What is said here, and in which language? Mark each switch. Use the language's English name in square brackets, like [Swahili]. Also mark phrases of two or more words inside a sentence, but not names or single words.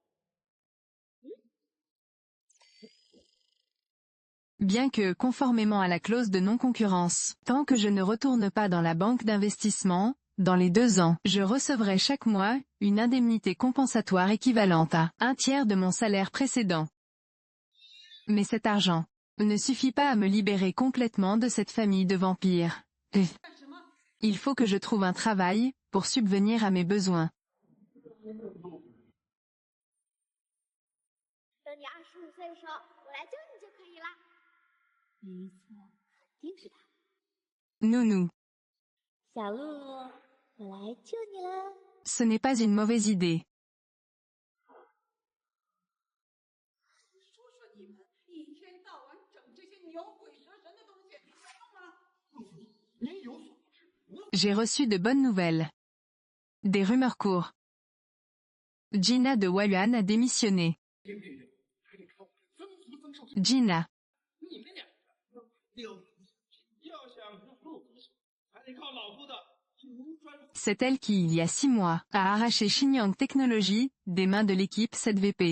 [French] Bien que, conformément à la clause de non-concurrence, tant que je ne retourne pas dans la banque d'investissement, dans les 2 ans, je recevrai chaque mois, une indemnité compensatoire équivalente à 1/3 de mon salaire précédent. Mais cet argent ne suffit pas à me libérer complètement de cette famille de vampires. Il faut que je trouve un travail, pour subvenir à mes besoins. [Chinese] 等你25岁的时候，我来救你就可以了。没错，肯定是他。 [French] Nounou. [Chinese] 小鹿，我来救你了。 [French] Ce n'est pas une mauvaise idée. [Chinese] 说说你们一天到晚整这些牛鬼蛇神的东西，有用吗？您有所不知， [French] J'ai reçu de bonnes nouvelles. Des rumeurs courent. Gina de Huayuan a démissionné. Gina. C'est elle qui, il y a 6 mois, a arraché Xinjiang Technology, des mains de l'équipe 7VP.